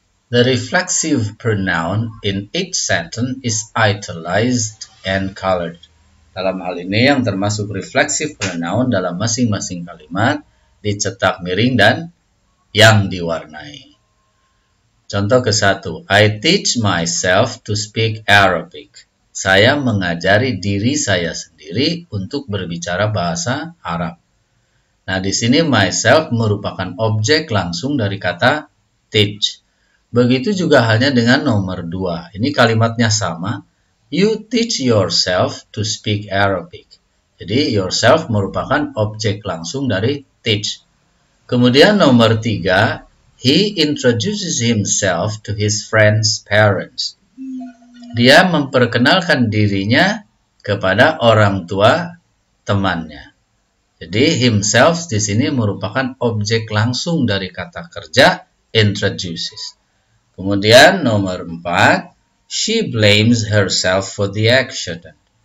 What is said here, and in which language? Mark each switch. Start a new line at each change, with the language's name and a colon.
English: The reflexive pronoun in each sentence is italicized and colored.
Indonesian: Dalam hal ini yang termasuk reflexive pronoun dalam masing-masing kalimat dicetak miring dan yang diwarnai. Contoh ke-1,
English: I teach myself to speak Arabic.
Indonesian: Saya mengajari diri saya sendiri untuk berbicara bahasa Arab. Nah, di sini myself merupakan objek langsung dari kata teach. Begitu juga halnya dengan nomor 2. Ini kalimatnya sama.
English: You teach yourself to speak Arabic.
Indonesian: Jadi yourself merupakan objek langsung dari teach. Kemudian nomor 3,
English: he introduces himself to his friend's parents.
Indonesian: Dia memperkenalkan dirinya kepada orang tua temannya. Jadi himself di sini merupakan objek langsung dari kata kerja introduces. Kemudian nomor 4,
English: she blames herself for the accident.